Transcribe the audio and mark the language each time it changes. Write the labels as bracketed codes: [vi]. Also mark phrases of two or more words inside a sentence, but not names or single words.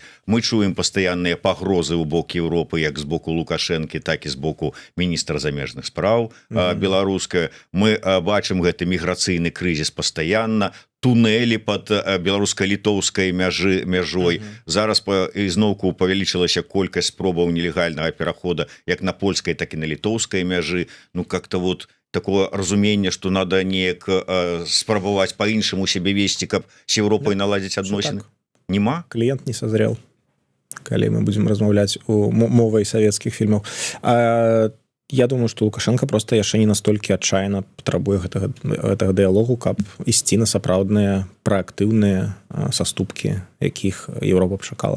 [be] Мы чуем пастаянныя пагрозы ў бок Еўропы, як з боку Лукашэнкі, так і з боку міністра замежных спраў беларуская. Мы бачым гэты міграцыйны крызіс пастаянна, туннелі под беларуска-літоўскай мяжой. Зараз ізноўку павялічылася колькасць спробаў нелегальнага перахода як на польскай, так і на літоўскай мяжы. [ru] Ну как-то вот такое разумение, что надо [be] неяк спрабаваць по-іншаму себе весці, каб с Европой наладзіць адносіны. Нема? Кліент [ru] не созрел, [be] калі мы будем размаўляць мовай савецкіх фільмаў. [ru] Я думаю, что [be] Лукашенко просто яшчэ не настолькі адчайна патрабуе гэтага дыялогу, каб ісці на сапраўдныя праактыўныя саступкі, якіх Еўропа б чакала.